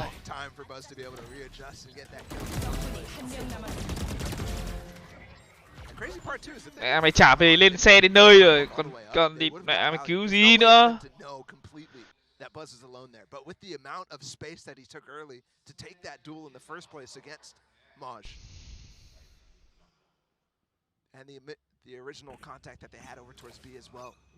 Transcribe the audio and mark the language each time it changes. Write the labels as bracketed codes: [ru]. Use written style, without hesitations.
[en] long time for Buzz to be able to readjust and get that kill. The crazy part too is that [vi] Mẹ mày trả về lên xe đến nơi rồi, còn địt mẹ mày cứu gì nữa. [en] That Buzz is alone there, but with the amount of space that he took early to take that duel in the first place against Maj, and the original contact that they had over towards B as well.